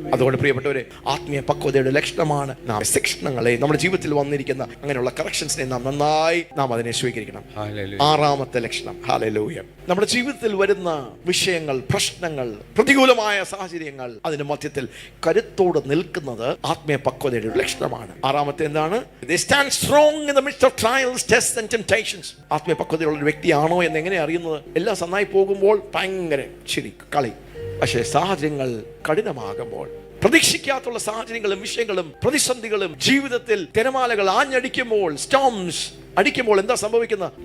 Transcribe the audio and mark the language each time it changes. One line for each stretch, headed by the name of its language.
Malayalam: അതുകൊണ്ട് പ്രിയപ്പെട്ടവരെ, ആത്മീയ പക്വതയുടെ ലക്ഷണമാണ് നാം ശിക്ഷണങ്ങളെ, നമ്മുടെ ജീവിതത്തിൽ വന്നിരിക്കുന്ന അങ്ങനെയുള്ള കറക്ഷൻസിനെ നാം അതിനെ സ്വീകരിക്കണം. 6ാമത്തെ ലക്ഷണം, ഹല്ലേലൂയ, നമ്മുടെ ജീവിതത്തിൽ വരുന്ന വിഷയങ്ങൾ, പ്രശ്നങ്ങൾ, പ്രതികൂലമായ സാഹചര്യങ്ങൾ, അതിന്റെ മധ്യത്തിൽ കരുത്തോട് നിൽക്കുന്നത് ആത്മീയ പക്വതയുടെ ഒരു ലക്ഷണമാണ്. 6ാമത്തെ എന്താണ്?
English: They stand strong in the midst of trials, tests and temptations.
Malayalam: ആത്മീയ പക്വതയുള്ള ഒരു വ്യക്തിയാണോ എന്ന് എങ്ങനെ അറിയുന്നത്? എല്ലാം നന്നായി പോകുമ്പോൾ ഭയങ്കര ശരി കളി, പക്ഷേ സാഹചര്യങ്ങൾ കഠിനമാകുമ്പോൾ, പ്രതീക്ഷിക്കാത്തുള്ള സാഹചര്യങ്ങളും വിഷയങ്ങളും പ്രതിസന്ധികളും ജീവിതത്തിൽ തിരമാലകൾ ആഞ്ഞടിക്കുമ്പോൾ, സ്റ്റോംസ് അടിക്കുമ്പോൾ എന്താ സംഭവിക്കുന്നത്?